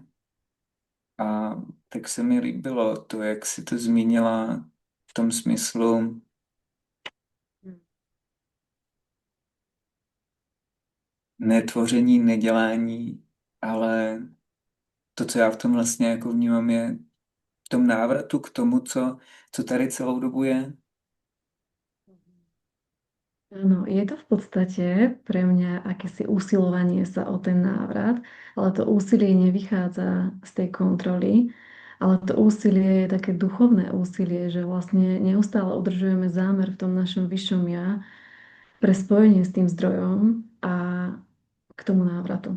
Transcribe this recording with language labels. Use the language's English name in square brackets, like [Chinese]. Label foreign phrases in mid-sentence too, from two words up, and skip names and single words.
[Czech] A tak se mi líbilo to, jak si to zmínila v tom smyslu netvoření, nedělání, ale to, co já v tom vlastně jako vnímám, je v tom návratu k tomu, co tady celou dobu je. [Slovak] Áno, je to v podstate pre mňa akési usilovanie sa o ten návrat, ale to úsilie nevychádza z tej kontroly, ale to úsilie je také duchovné úsilie, že vlastne neustále udržujeme zámer v tom našom vyššom ja pre spojenie s tým zdrojom a k tomu návratu.